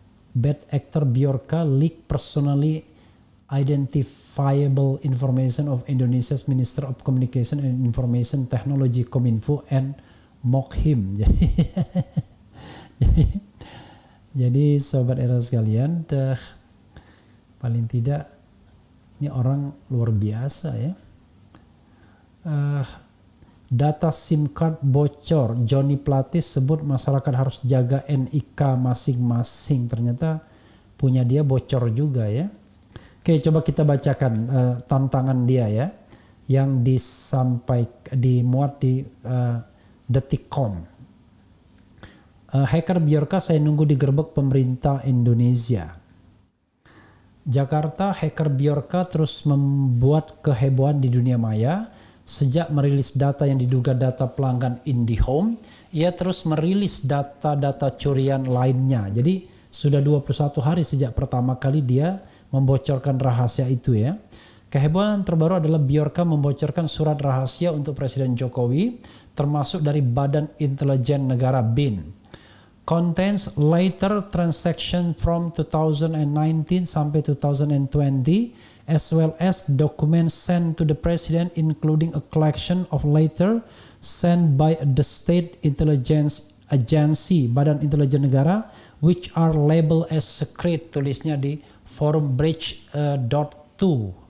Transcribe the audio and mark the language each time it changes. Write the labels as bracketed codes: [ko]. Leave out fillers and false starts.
[en] Bad actor Bjorka leak personally identifiable information of Indonesia's Minister of Communication and Information Technology Kominfo and mock him. [id] Jadi sobat era sekalian, paling tidak ini orang luar biasa ya. Data SIM card bocor, Johnny Platis sebut masyarakat harus jaga NIK masing-masing. Ternyata punya dia bocor juga ya. Oke, coba kita bacakan tantangan dia ya, yang dimuat di Detikcom. Hacker Bjorka saya nunggu digerebek pemerintah Indonesia. Jakarta, hacker Bjorka terus membuat kehebohan di dunia maya. Sejak merilis data yang diduga data pelanggan IndiHome, ia terus merilis data-data curian lainnya. Jadi sudah 21 hari sejak pertama kali dia membocorkan rahasia itu ya. Kehebohan terbaru adalah Bjorka membocorkan surat rahasia untuk Presiden Jokowi, termasuk dari Badan Intelijen Negara BIN. [en] Contains later transaction from 2019 [id] sampai [en] 2020, as well as documents sent to the President, including a collection of later sent by the State Intelligence Agency, Badan Intelijen Negara, which are labeled as secret, [id] tulisnya di forum [en] bridge.2.